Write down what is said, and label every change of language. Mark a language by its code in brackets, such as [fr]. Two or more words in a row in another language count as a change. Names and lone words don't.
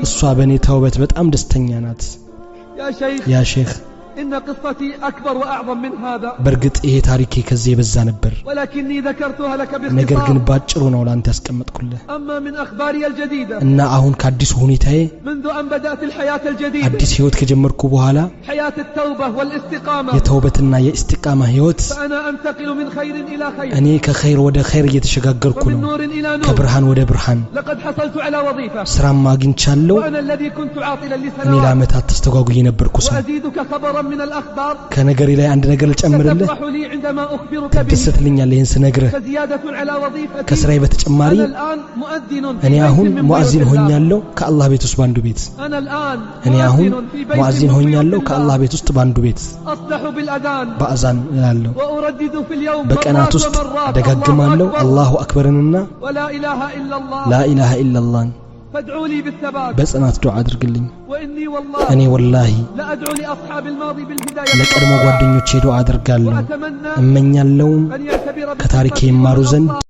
[am] እሷ በእኔ ተውበት በጣም ደስተኛ ናት [ar] يا شيخ يا شيخ إن قصتي أكبر وأعظم من هذا [am] በእርግጥ ይሄ ታሪኬ ከዚህ የበዛ ነበር [ar] ولكني ذكرتها لك [am] ነገር ግን [ar] باختصار [am] ባጭሩ ነው ላንተ ያስቀመጥኩልህ [ar] أما من أخباري الجديدة [am] እና አሁን ከአዲሱ ሁኔታዬ [ar] منذ أن بدأت الحياة الجديدة [am] አዲስ ህይወት ከጀመርኩ በኋላ [ar] حياة التوبة والاستقامة [am] የተውበትና የእስቲቃማ ህይወት [ar] فأنا أنتقل من خير إلى خير [am] እኔ ከኸይር ወደ ኸይር እየተሸጋገርኩ [ar] ومن [am] ነው [ar] نور إلى نور [am] ከብርሃን ወደ ብርሃን [ar] لقد حصلت على وظيفة [am] ስራም አግኝቻለሁ [ar] وأنا الذي كنت عاطلا [am] እኔ [ar] لسنوات [am] ለዓመታት ተስተጓጉዬ የነበርኩ ሰው [ar] وأزيدك خبرا من الأخبار [am] ከነገሬ ላይ አንድ ነገር ልጨምርልህ [ar] ستفرح لي عندما أخبرك به [am] ትደሰትልኛለህ ይህን ስነግርህ [ar] فزيادة على وظيفتي [am] ከስራዬ በተጨማሪ [ar] أنا الآن مؤذن [am] እኔ [ar] في [am] አሁን [ar] بيت من [am] ሙአዚን [ar] بيوت الله [am] ሆኛለሁ ከአላህ ቤት ውስጥ ባንዱ ቤት [ar] أنا الآن [am] እኔ አሁን [ar] مؤذن في بيت [am] ሙአዚን [ar] من [am] ሆኛለሁ [ar] بيوت [am] ከአላህ [ar] الله [am] ቤት ውስጥ ባንዱ ቤት [ar] أصلح بالأذان [am] በአዛን እላለሁ [ar] وأردد في اليوم [am] በቀናት [ar] مرات [am] ውስጥ [ar] ومرات [am] ደጋግማለሁ [ar] الله أكبر الله أكبر ولا إله إلا الله لا إله إلا الله فادعوا لي بالثبات [am] በጽናት ዱዓ አድርግልኝ [ar] وإني [am] እኔ [ar] والله [am] ወላሂ [ar] لأدعو لأصحاب الماضي بالهداية [am] ለቀድሞ ጓደኞቼ ዱዓ አድርጋለሁ [ar] وأتمنى [am] እመኛለሁ [ar] أن يعتبر [am] ከታሪኬ [ar] بقصتي [am] ይማሩ ዘንድ [ar] والأخطاء